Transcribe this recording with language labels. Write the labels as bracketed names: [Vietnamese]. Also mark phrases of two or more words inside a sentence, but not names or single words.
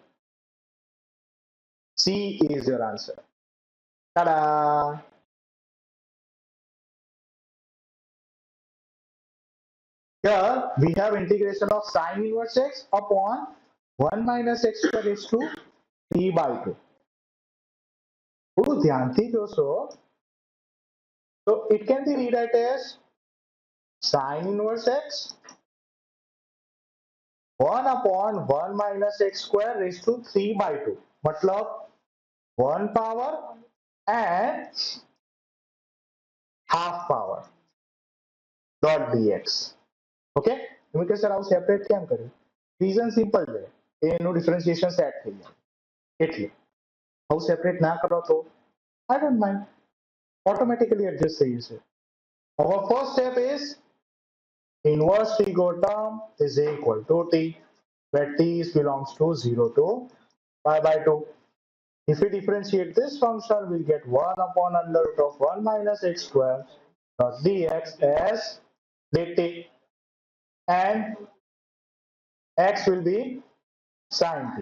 [English] C is your answer. Ta-da! Here we have integration of sine inverse x upon 1 minus x square raised to 3 by 2. [Gujarati] થોડું ધ્યાનથી જોશો [English] so it can be rewrite as sine inverse x 1 upon 1 minus x square raised to 3 by 2. मतलब 1 power and half power dot dx. [Gujarati] Okay? તમે કહે સર આવું સેપરેટ કેમ કર્યું? [English] reason simple [Gujarati] છે, એનું ડિફરન્શિએશન સેટ થઈ જાય એટલે આવું સેપરેટ ના કરો તો [English] I don't mind. Automatically adjust [Gujarati] થઈ જશે. [English] Our first step is inverse t term is equal to t, where t belongs to 0 to pi by 2. If we differentiate this function, we'll get 1 upon under root of 1 minus x square dot dx as dt, and x will be sine t.